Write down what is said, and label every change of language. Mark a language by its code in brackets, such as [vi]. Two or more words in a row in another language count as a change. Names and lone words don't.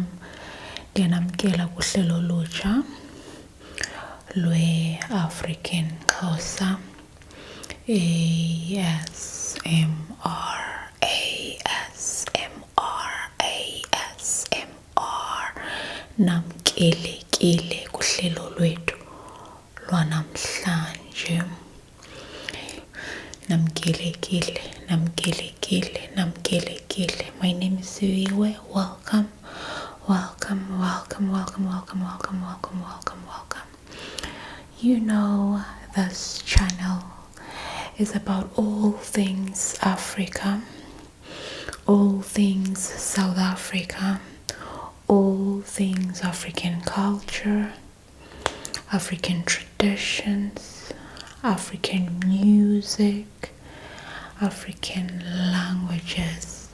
[xh] Ndiyanamkela kuhlelo olutsha lwe-African Xhosa ASMR ASMR namkelekile kuhlelo lwethu lwanamhlanje. Namkelekile. [en] My name is Zulu. Welcome. You know, this channel is about all things Africa, all things South Africa, all things African culture, African traditions, African music, African languages.